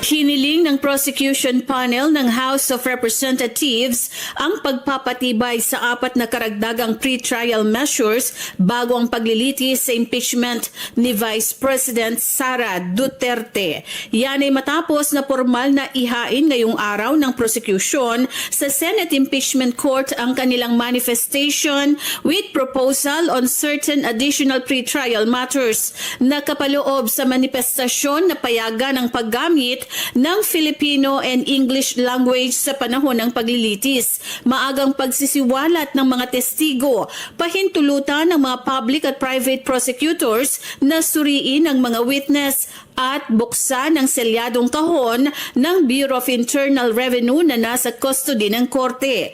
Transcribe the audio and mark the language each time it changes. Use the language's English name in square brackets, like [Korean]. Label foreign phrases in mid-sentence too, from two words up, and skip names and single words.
[Filipino] Hiniling ng [English] prosecution panel [Filipino] ng House of Representatives ang pagpapatibay sa 4 na karagdagang [English] pre-trial measures [Filipino] bago ang paglilitis sa impeachment ni Vice President Sara Duterte. Yan ay matapos na formal na ihain ngayong araw ng prosecution sa Senate Impeachment Court ang kanilang manifestation [English] with proposal on certain additional pre-trial matters [Filipino] na kapaloob sa manifestasyon na payagan ang paggamit ng [English] Filipino and English language [Filipino] sa panahon ng paglilitis, maagang pagsisiwalat ng mga testigo, pahintulutan ng mga public at [English] private prosecutors [Filipino] na suriin ang mga witness at buksan ang selyadong kahon ng Bureau of Internal Revenue na nasa custody ng korte.